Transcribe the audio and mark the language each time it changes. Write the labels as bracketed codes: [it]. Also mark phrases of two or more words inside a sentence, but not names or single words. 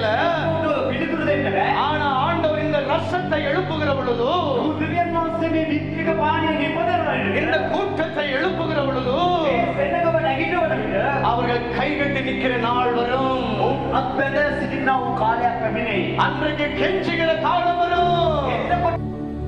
[si] උන්ට පිළිතුරු දෙන්න බෑ. [ta] ஆனா ஆண்டவர் இந்த ரசத்தை எழுப்புகிற பொழுதோ, [si] දෙවියන් වහන්සේ මේ විත්‍රික පාණිය නිපදවනවා. [ta] இந்த கூட்டத்தை எழுப்புகிற பொழுதோ [si] ඒ සෙනඟව නැගිටවන විට [ta] அவர்கள் கைகட்டி நிக்கிற நாள் வரும். [si] අත්බැඳ සිටිනා වූ කාලයක් පැමිණෙයි. [ta] அன்றைக்கு கெஞ்சுகிற காலம் வரும். [si] එතකොට